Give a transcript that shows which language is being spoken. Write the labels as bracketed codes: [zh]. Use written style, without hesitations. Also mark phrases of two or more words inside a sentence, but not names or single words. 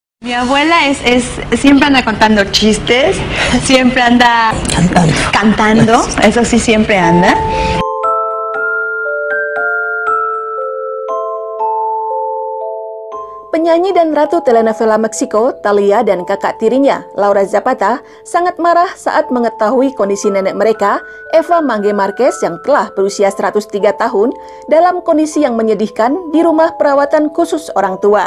[es] Mi abuela siempre anda contando chistes, siempre anda cantando, eso sí siempre anda. [id] Penyanyi dan ratu telenovela Meksiko, Thalia dan kakak tirinya, Laura Zapata, sangat marah saat mengetahui kondisi nenek mereka, Eva Mangge Marquez yang telah berusia 103 tahun, dalam kondisi yang menyedihkan di rumah perawatan khusus orang tua.